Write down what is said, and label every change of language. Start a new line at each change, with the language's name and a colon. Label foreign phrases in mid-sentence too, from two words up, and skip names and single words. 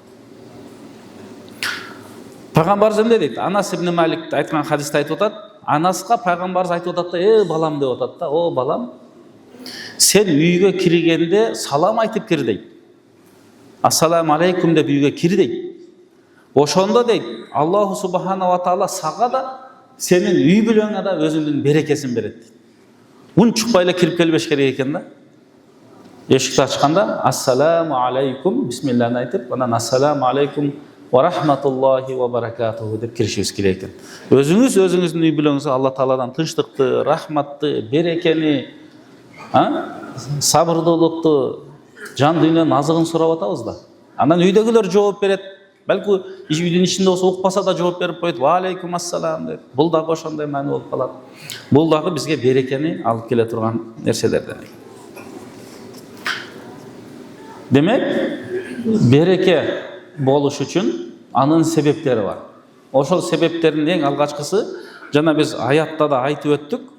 Kyrgyz: Пайгамбарыбыз эмне дейт? Анас ибн Малик айткан хадисте айтып атат. Анаска пайгамбарыбыз айтып атат да: балам" деп атат да. "О балам, сен үйгө киргенде салам айтып кир" дейт.
Arabic: "السلام عليكم"
Kyrgyz: деп үйгө кир дейт. Ошондо дейт,
Arabic: الله سبحانه وتعالى
Kyrgyz: сага да, сенин үй бүлөңө да өзүнүн берекесин берет дейт. Унчукпай эле кирип келбеш керек экен да. Эшикти ачканда
Arabic: "السلام عليكم"
Kyrgyz: бисмиллахны айтып, анан
Arabic: "السلام عليكم ورحمة الله وبركاته"
Kyrgyz: деп киришибиз керек экен. Өзүңүздүн үй бүлөңүзгө Алла Тааладан тынчтыкты, рахматты, берекени, сабырдуулукту, жан дүйнөнүн азыгын сурап атабыз да. Анан үйдөгүлөр жооп берет. Балки үйдүн ичинде болсо укпаса да жооп берип коет.
Arabic: "وعليكم السلام" деп.
Kyrgyz: Бул дагы ошондой маани болуп калат. Бул дагы бизге берекени алып келе турган нерселерден. Демек, береке болуш үчүн анын себептери бар. Ошол себептердин эң алгачкысы, жана биз аятта да айтып өттүк.